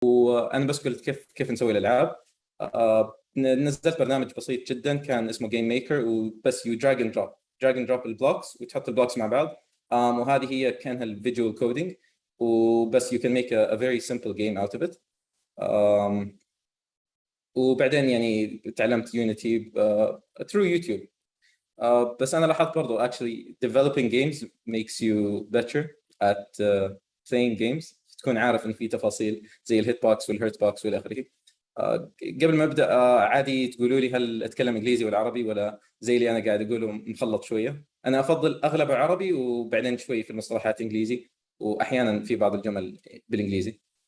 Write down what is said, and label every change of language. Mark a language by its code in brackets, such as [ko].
[ar] وانا بس قلت كيف نسوي الالعاب. نزلت برنامج بسيط جدا كان اسمه جيم ميكر، وبس [en] you drag and drop [ar] البلوكس وتحط البلوكس مع بعض. وهذه هي كانها الفيجوال كودينج، وبس [en] you can make a very simple game out of it. [ar] وبعدين يعني تعلمت يونيتي [en] through [ar] يوتيوب. بس انا لاحظت برضو [en] actually developing games makes you better at playing games. [ar] تكون عارف ان في تفاصيل زي الهيت بوكس والهيرت بوكس والى اخره. قبل ما ابدا عادي تقولوا لي هل اتكلم انجليزي ولا عربي، ولا زي اللي انا قاعد اقوله مخلط شويه؟ انا افضل اغلبه عربي وبعدين شوي في المصطلحات انجليزي، واحيانا في بعض الجمل بالانجليزي.